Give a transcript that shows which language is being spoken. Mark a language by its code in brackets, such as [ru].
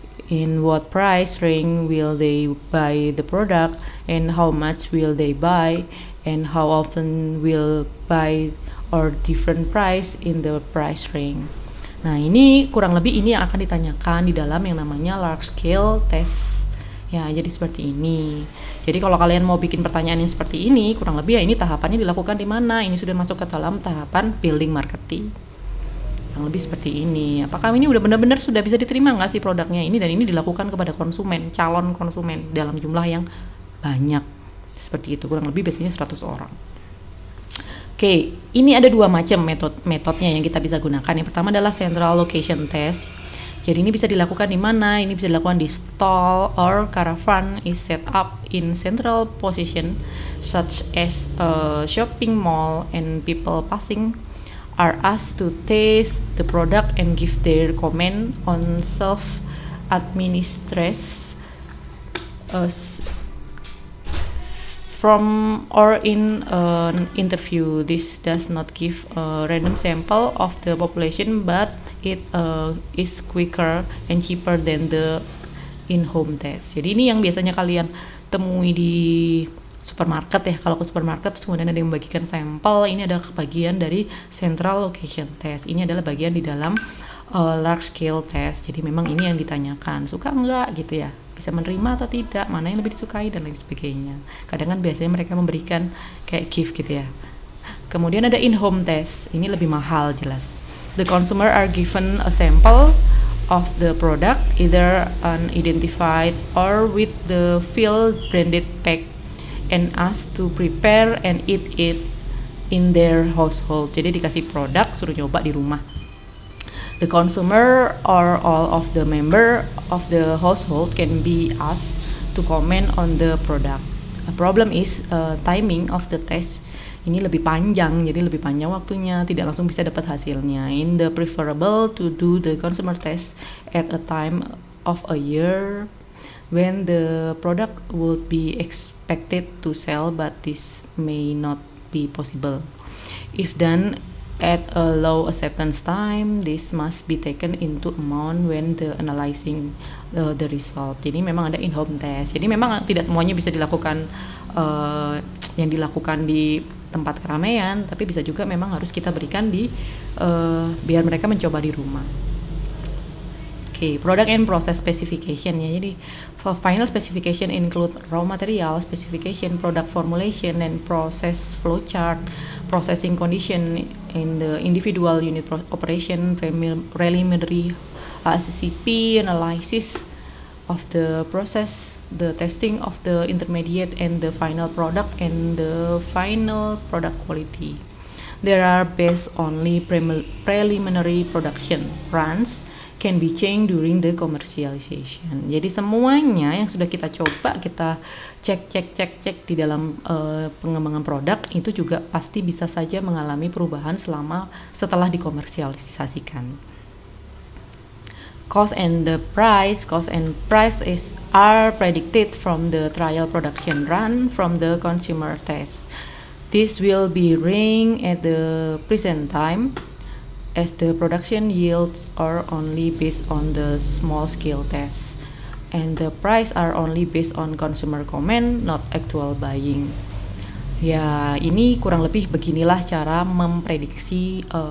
[en] in what price range will they buy the product, and how much will they buy, and how often will buy or different price in the price range. [id] Nah, ini kurang lebih ini yang akan ditanyakan di dalam yang namanya large scale test. Ya, jadi seperti ini. Jadi kalau kalian mau bikin pertanyaan yang seperti ini, kurang lebih ya ini tahapannya dilakukan di mana? Ini sudah masuk ke dalam tahapan building marketing. Yang lebih seperti ini. Apakah ini udah benar-benar sudah bisa diterima nggak sih produknya ini, dan ini dilakukan kepada konsumen, calon konsumen dalam jumlah yang banyak. Seperti itu, kurang lebih biasanya 100 orang. Oke, ini ada dua macam metodenya yang kita bisa gunakan. Yang pertama adalah central location test. Jadi ini bisa dilakukan di mana? Ini bisa dilakukan di [en] stall or caravan is set up in central position such as a shopping mall, and people passing are asked to taste the product and give their comment on self-administration from or in an interview. This does not give a random sample of the population, but it is quicker and cheaper than the in-home test. [id] Jadi ini yang biasanya kalian temui di supermarket ya. Kalau ke supermarket terus kemudian ada yang membagikan sampel, ini adalah bagian dari central location test. Ini adalah bagian di dalam large scale test. Jadi memang ini yang ditanyakan, suka enggak gitu ya, bisa menerima atau tidak, mana yang lebih disukai dan lain sebagainya. Kadang kan biasanya mereka memberikan kayak gift gitu ya. Kemudian ada in-home test, ini lebih mahal jelas. [en] The consumer are given a sample of the product, either unidentified or with the field branded pack, and asked to prepare and eat it in their household. [id] Jadi dikasih produk, suruh nyoba di rumah. [en] The consumer or all of the member of the household can be asked to comment on the product. A problem is timing of the test. [id] Ini lebih panjang, jadi lebih panjang waktunya, tidak langsung bisa dapat hasilnya. [en] In the preferable to do the consumer test at a time of a year when the product would be expected to sell, but this may not be possible. If done at a low acceptance time, this must be taken into account when the analyzing the result. [id] Jadi memang ada in-home test. Jadi memang tidak semuanya bisa dilakukan yang dilakukan di tempat keramaian, tapi bisa juga memang harus kita berikan di biar mereka mencoba di rumah. [en] Product and process specification ya. Jadi final specification include raw material specification, product formulation, and process flowchart, processing condition in the individual unit operation, preliminary CCP analysis of the process, the testing of the intermediate and the final product, and the final product quality. There are based only preliminary production runs can be changed during the commercialization. [id] Jadi semuanya yang sudah kita coba, kita cek di dalam pengembangan produk itu juga pasti bisa saja mengalami perubahan setelah dikomersialisasikan. [en] Cost and price are predicted from the trial production run from the consumer test. This will be ring at the present time, as the production yields are only based on the small scale test, and the price are only based on consumer comment, not actual buying. [id] Ya, ini kurang lebih beginilah cara memprediksi